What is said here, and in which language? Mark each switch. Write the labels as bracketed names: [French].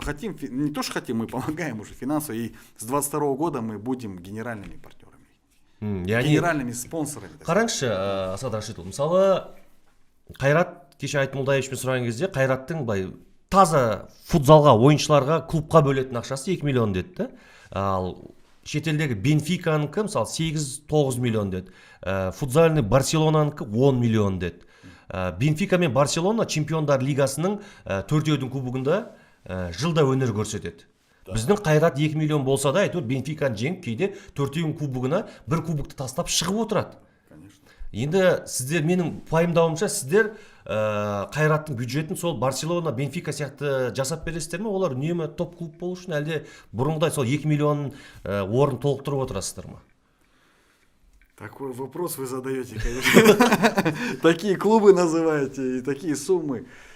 [Russian] Хотим, не то что хотим, мы помогаем уже финансово. И с 22 года мы будем генеральными партнерами. Генеральными спонсорами. [Kazakh] Қараңызшы, Асхат Рашидұлы, мысалы Қайрат кеше Айтмолдаевичпен сұраған кезде Қайраттың таза футзалға, ойыншыларға, клубқа бөлетін ақшасы 2 миллион деді. Ал шетелдегі Бенфиканыкі мысалы 8-9 миллион деді. Футзальный Барселонаныкі 10 миллион деді. Бенфика мен Барселона чемпиондар лигасының 4-дің кубогында жылда өнер көрсетеді. Біздің Қайрат 2 миллион болса да, әйтеуір Бенфиканы жеңіп, кейде 4-дің кубогына бір кубокты тастап шығып отырады. Енді сіздер, менің пайымдауымша, сіздер Қайраттың бюджетін сол Барселона, Бенфика сияқты жасап бересіздер ме? Олар үнемі топ клуб болу үшін әлде бұрынғыдай сол 2 миллион орын толықтырып отырасыздар ма? [Russian] Такой вопрос вы задаете, конечно. Такие клубы называете и такие суммы.